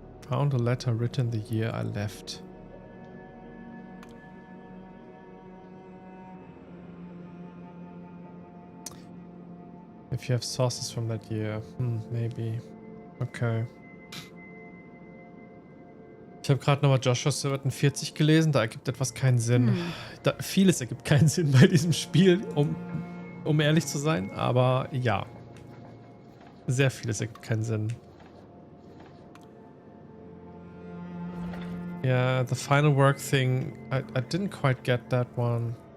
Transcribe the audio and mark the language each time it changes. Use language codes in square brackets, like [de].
[en] Found a letter written the year I left. If you have sources from that year, maybe. Okay. [de] Ich habe gerade nochmal Joshua Silverton 40 gelesen, da ergibt etwas keinen Sinn. Vieles ergibt keinen Sinn bei diesem Spiel, um ehrlich zu sein, aber ja. Sehr vieles ergibt keinen Sinn. [en] Yeah, the final work thing, I didn't quite get that one.